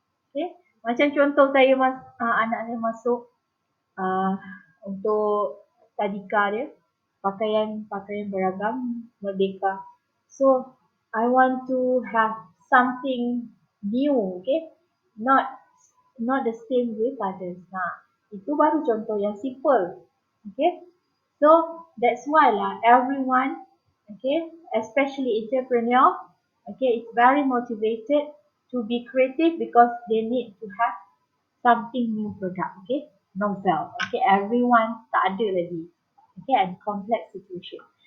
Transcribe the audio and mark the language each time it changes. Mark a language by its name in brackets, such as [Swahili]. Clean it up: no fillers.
[Malay] Okay, macam contoh saya anak saya masuk untuk tadika dia, pakaian beragam merdeka. [English] So I want to have something new, okay, not the same with others. [Malay] Itu baru contoh yang simple, okay. [English] So that's why lah everyone, okay, especially entrepreneur, okay, it's very motivated to be creative because they need to have something new product, okay, novel, okay, everyone [Malay] tak ada lagi, [English] okay, and complex situation.